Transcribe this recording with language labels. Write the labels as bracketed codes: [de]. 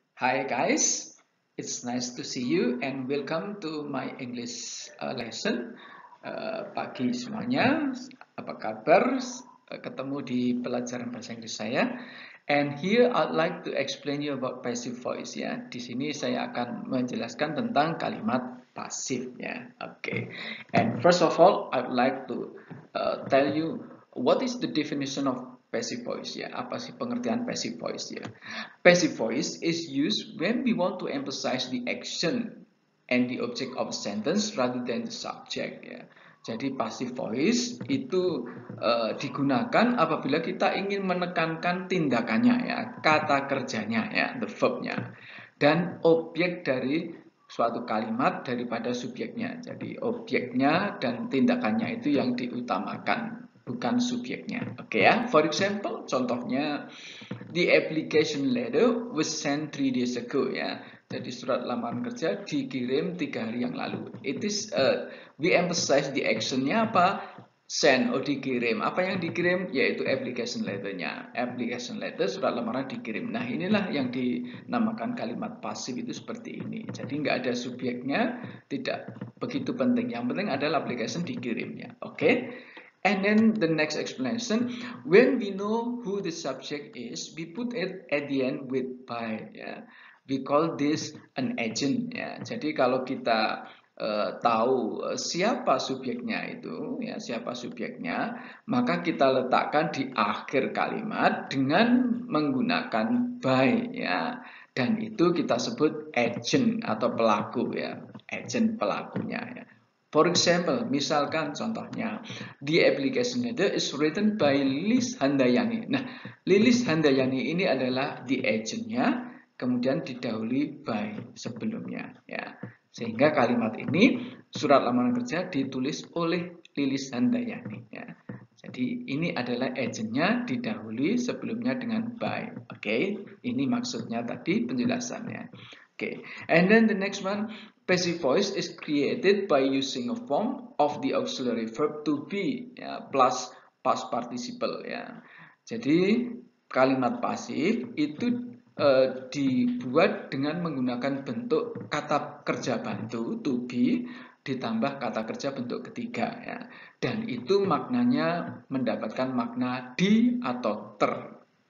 [en] Hi guys, it's nice to see you and welcome to my English lesson. [id] Pagi semuanya, apa kabar? Ketemu di pelajaran bahasa Inggris saya. [en] And here I'd like to explain you about passive voice ya. [id] Di sini saya akan menjelaskan tentang kalimat pasif ya. Okay. [en] And first of all, I'd like to tell you what is the definition of passive voice ya. [id] Apa sih pengertian passive voice ya? [en] Passive voice is used when we want to emphasize the action and the object of a sentence rather than the subject ya. [id] Jadi passive voice itu digunakan apabila kita ingin menekankan tindakannya ya, kata kerjanya ya, the verbnya, dan objek dari suatu kalimat daripada subjeknya. Jadi objeknya dan tindakannya itu yang diutamakan, bukan subjeknya. Oke ya. [en] For example, [id] contohnya [en] the application letter was sent 3 days ago ya. [id] Jadi surat lamaran kerja dikirim 3 hari yang lalu. [en] It is we emphasize the actionnya [id] apa? [en] Send [id] atau dikirim. Apa yang dikirim? Yaitu application letternya. Application letter surat lamaran dikirim. Nah inilah yang dinamakan kalimat pasif itu seperti ini. Jadi nggak ada subjeknya, tidak begitu penting. Yang penting adalah application dikirimnya. Oke? [en] And then the next explanation, when we know who the subject is, we put it at the end with by. Ya. We call this an agent. Ya. [id] Jadi kalau kita tahu siapa subjeknya itu, ya siapa subjeknya, maka kita letakkan di akhir kalimat dengan menggunakan by. Ya. Dan itu kita sebut agent atau pelaku ya, agent pelakunya. Ya. [en] For example, [id] misalkan contohnya, [en] the application letter is written by Lilis Handayani. [id] Nah, Lilis Handayani ini adalah the agentnya, kemudian didahului by sebelumnya. Ya, sehingga kalimat ini surat lamaran kerja ditulis oleh Lilis Handayani. Ya. Jadi ini adalah agentnya didahului sebelumnya dengan by. Oke, ini maksudnya tadi penjelasannya. [en] Oke, and then the next one. Passive voice is created by using a form of the auxiliary verb to be ya, plus past participle ya. [id] Jadi kalimat pasif itu dibuat dengan menggunakan bentuk kata kerja bantu to be ditambah kata kerja bentuk ketiga ya. Dan itu maknanya mendapatkan makna di atau ter.